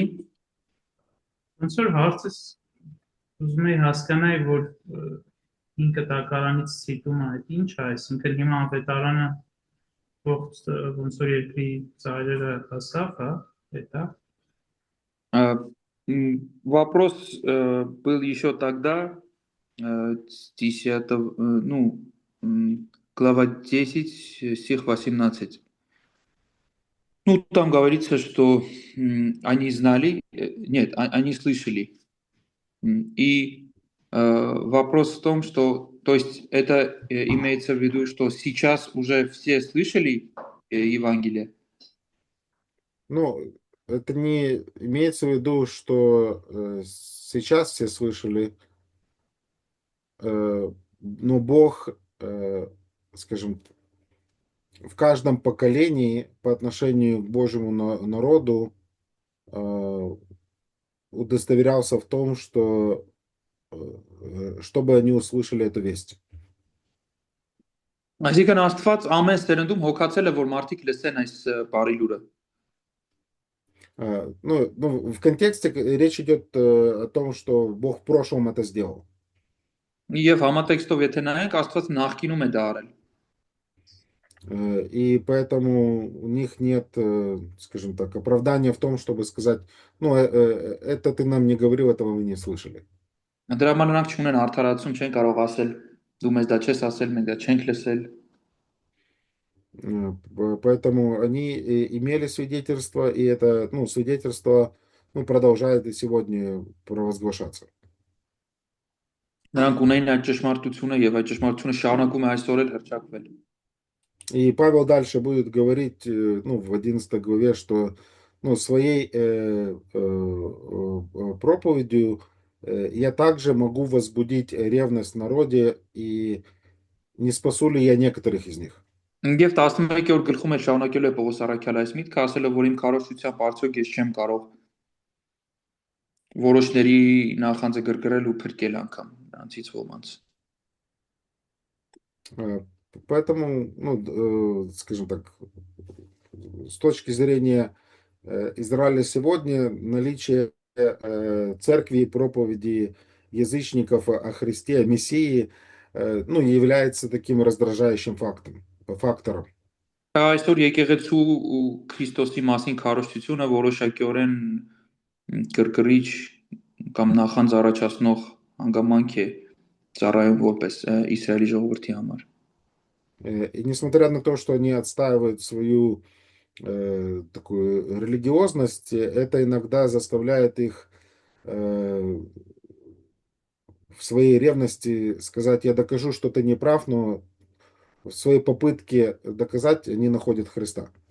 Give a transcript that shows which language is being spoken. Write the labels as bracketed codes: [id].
[hy] Ոնց որ հարցս ուզում եի հասկանալ, որ 5 տակարանից ցիտումը այդ ինչ է, այսինքն հիմա ավետարանը ոնց որ երկրի ծայրերը հասավ, հա, դա։ [ru] Вопрос был еще тогда, глава 10, стих 18. Ну, там говорится, что они знали, нет, они слышали. И вопрос в том, что, то есть это имеется в виду, что сейчас уже все слышали Евангелие? Ну, это не имеется в виду, что сейчас все слышали, но Бог, скажем, в каждом поколении по отношению к Божьему народу удостоверялся в том, что чтобы они услышали эту весть. [hy] Այսինքն Աստված ամեն սերնդում հոգացել է, որ մարդիկ լսեն այս բարի լուրը։ [ru] Ну, в контексте речь идет о том, что Бог в прошлом это сделал. [hy] Եվ համատեքստով եթե նայենք, Աստված նախկինում է դա արել։ [ru] И поэтому у них нет, скажем так, оправдания в том, чтобы сказать, ну, это ты нам не говорил, этого мы не слышали. [hy] Դրա համար նրանք չունեն արդարացում, չեն կարող ասել, դու մեզ դա չես ասել, մենք դա չենք լսել։ [ru] Поэтому они имели свидетельство, и это, ну, свидетельство, ну, продолжает и сегодня провозглашаться. [hy] Նրանք ունեն այդ ճշմարտությունը եւ այդ ճշմարտությունը շարունակում է այսօր էլ հրճակվել։ [ru] И Павел дальше будет говорить, ну, в 11 главе, что, ну, своей проповедью я также могу возбудить ревность в народе, и не спасу ли я некоторых из них. [hy] Եվ 11-րդ գլխում էլ շարունակելու է Պողոս առաքյալը այս միտքը, ասելով, որ իմ քարոզչությամբ արդյոք ես չեմ կարող որոշների նախանձը գրգռել ու փրկել անգամ նրանցից ոմանց։ [ru] Поэтому, ну, скажем так, с точки зрения Израиля сегодня, наличие церкви и проповеди язычников о Христе, о Мессии, ну, является таким раздражающим фактором. [hy] Այսօր եկեղեցու ու Քրիստոսի մասին քարոզչությունը որոշակիորեն գրգռիչ կամ նախանձ առաջացնող հանգամանք է ծառայում որպես Իսրայելի ժողովրդի համար։ [ru] И несмотря на то, что они отстаивают свою такую религиозность, это иногда заставляет их в своей ревности сказать, я докажу, что ты не прав, но в своей попытке доказать они находят Христа.